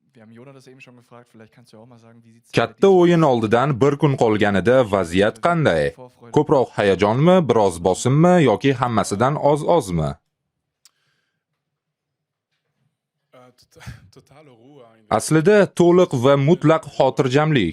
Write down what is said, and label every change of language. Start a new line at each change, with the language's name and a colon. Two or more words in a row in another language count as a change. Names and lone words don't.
German: Wir haben Jona das eben schon gefragt, vielleicht kannst du auch mal sagen, wie sieht's
Uzbek: Katta o'yin oldidan bir kun qolganida vaziyat qanday? Ko'proq hayajonmi, biroz bosimmi yoki hammasidan oz-ozmi? Aslida to'liq va mutlaq xotirjamlik.